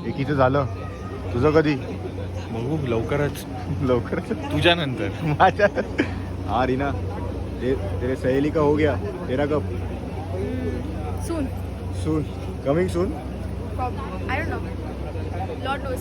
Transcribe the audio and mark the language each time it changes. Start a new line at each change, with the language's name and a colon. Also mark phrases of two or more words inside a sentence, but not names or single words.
Marathi: एकीचं झालं तुझं कधी बघू लवकरच लवकरच तुझ्या नंतर
Hindi: माझ्या हाँ रीना तेरे सहेली का हो गया तेरा कब
English: Soon. soon coming soon I don't know. Lord knows.